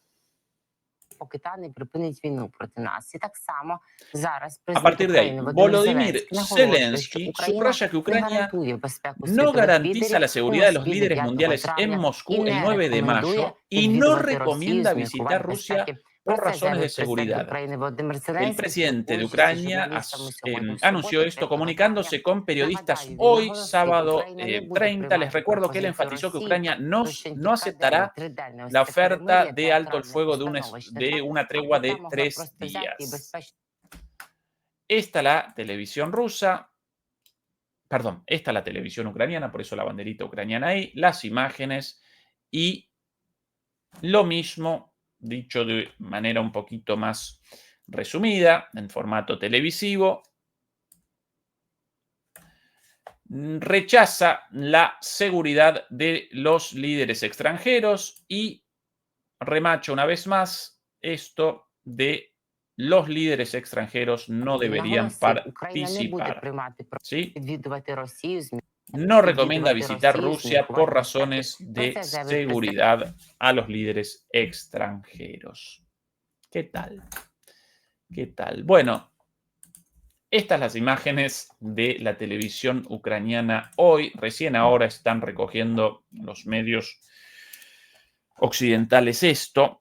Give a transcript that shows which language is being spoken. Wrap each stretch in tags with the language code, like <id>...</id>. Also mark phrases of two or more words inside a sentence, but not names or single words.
<es>A partir de ahí, Volodymyr Zelensky subraya que Ucrania no garantiza la seguridad de los líderes mundiales en Moscú el 9 de mayo y no recomienda visitar Rusia por</es> <uk>Про це</uk> <es>razones de</es> <uk>заявив президент</uk> <es>seguridad.</es> <uk>України Володимир</uk> <es>El</es> <uk>Зеленський,</uk> <es>presidente de</es> <uk>спілкуючись із</uk> <es>Ucrania</es> <uk>журналістами сьогодні, в</uk> <es>anunció</es> <uk>суботу,</uk> <es>esto</es> <uk>3 травня.</uk> <es>comunicándose con periodistas</es> <uk>Нагадаю, він</uk> <es>hoy,</es> <uk>наголосив,</uk> <es>sábado</es> <uk>Україна не буде</uk> <es>30. Les</es> <uk>приймати</uk> <es>recuerdo que él</es> <uk>пропозицію</uk> <es>enfatizó que</es> <uk>Росії</uk> <es>Ucrania</es> <uk>про</uk> <es>no</es> <uk>щонікаденне</uk> <es>aceptará</es> <uk>триденне ось</uk> <es>la</es> <uk>це</uk> <es>oferta</es> <uk>перемир'я</uk> <es>de alto el</es> <uk>театральне</uk> <es>fuego</es> <uk>установочне,</uk> <es>de</es> <uk>так,</uk> <es>una</es> <uk>аби</uk> <es>tregua</es> <uk>та</uk> <es>de</es> <uk>могла</uk> <es>3</es> <uk>просто взяти і</uk> <es>días.</es> <uk>безпечно.</uk> <es>Esta la televisión rusa, perdón, esta la televisión ucraniana, por eso la banderita ucraniana ahí, las imágenes y lo mismo, dicho de manera un poquito más resumida, en formato televisivo, rechaza la seguridad de los líderes extranjeros y remacha una vez más esto de los líderes extranjeros no</es> <uk>Він</uk> <es>deberían</es> <uk>наголосив, Україна не буде</uk> <es>participar.</es> <uk>приймати</uk> <es>¿Sí?</es> <uk>відвідувати Росію,</uk> <es>No recomienda visitar Rusia por razones de</es> <uk>Про це заявив президент.</uk> <es>seguridad a los líderes extranjeros. ¿Qué tal? ¿Qué tal? Bueno, estas las imágenes de la televisión ucraniana hoy. Recién ahora están recogiendo los medios occidentales esto.</es>